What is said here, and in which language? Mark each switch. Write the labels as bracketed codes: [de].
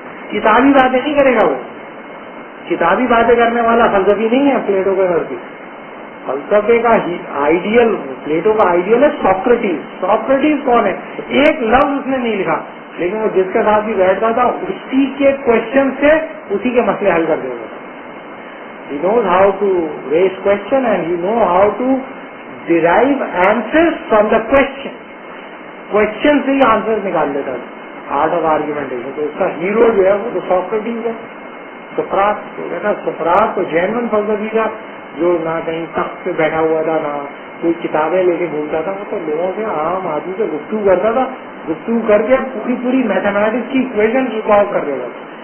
[ur] کتابی باتیں نہیں کرے گا وہ. کتابی باتیں کرنے والا فلسفی نہیں ہے پلیٹو کے گھر کی. فلسفے کا آئیڈیل, پلیٹو کا آئیڈیل ہے سوکریٹیز. سوکریٹیز کون ہے؟ ایک لفظ اس نے نہیں لکھا, لیکن وہ جس کے ساتھ بھی بیٹھتا تھا اسی کے کوشچن سے اسی کے مسئلے حل کر دیتا تھا. [en] He knows how to raise question and he knows how to derive answers from the question. [ur] Question سے ہی آنسر نکال لیتا تھا. [en] Art of argumentation. [ur] تو اس کا ہیرو جو ہے وہ تو سوکریٹیز ہے, سقراط. تو کہتا سقراط تو جینون فلسفی تھا, جو نہ کہیں تخت پہ بیٹھا ہوا تھا, نہ کوئی کتابیں لے کے گھومتا تھا. وہ تو لوگوں سے, عام آدمی سے گفتگو کرتا تھا, گفتگو کر کے پوری میتھمیٹکس کی اکویشن ریکارڈ کر دیتا تھا.